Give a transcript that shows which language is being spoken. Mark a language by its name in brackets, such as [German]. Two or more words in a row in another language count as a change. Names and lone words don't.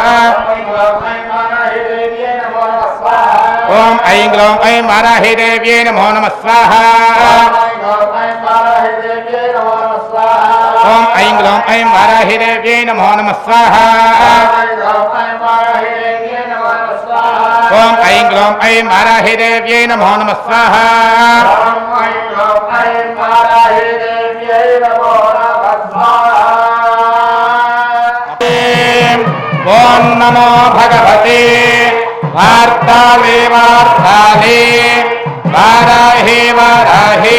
[Sanskrit] ఓం ఐం గ్లౌం ఐం వారాహి దేవ్యై నమో నమః స్వాహా. ఓం ఐం గ్లౌం ఐం వారాహి దేవ్యై నమో నమః స్వాహా. ఓం ऐं ग्लौं ऐं वाराहि देव्यै नमो नमः स्वाहा ॐ नमो भगवते वार्ताले वार्ताले वाराहे वाराहे